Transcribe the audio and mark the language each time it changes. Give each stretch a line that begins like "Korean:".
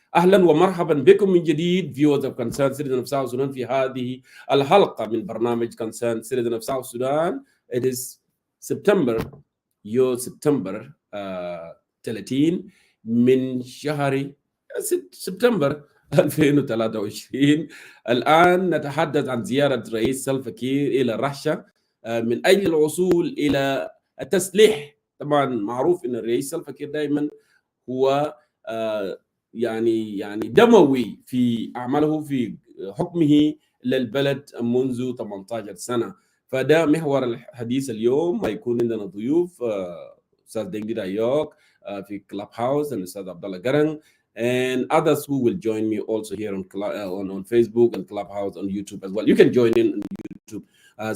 Arabic: أهلا ومرحبا بكم من جديد
English: viewers of Concerned Citizen of South Sudan
Arabic: في هذه الحلقة من برنامج Concerned Citizen of South Sudan.
English: It is September 30
Arabic: من شهر سبتمبر 2023. الآن نتحدث عن زيارة رئيس سلفا كير إلى الرحشة من أجل الوصول إلى التسليح. طبعا معروف أن الرئيس سلفا كير دائما هو يعني دموي في أعماله في حكمه للبلد منذ 18 سنة. فده محور الحديث اليوم. هيكون عندنا ضيوف أستاذ دينجي أيوك في كلاب هاوس، الأستاذ عبد الله قرن,
English: and others who will join me also here on Facebook and Clubhouse, on YouTube as well. You can join in on YouTube.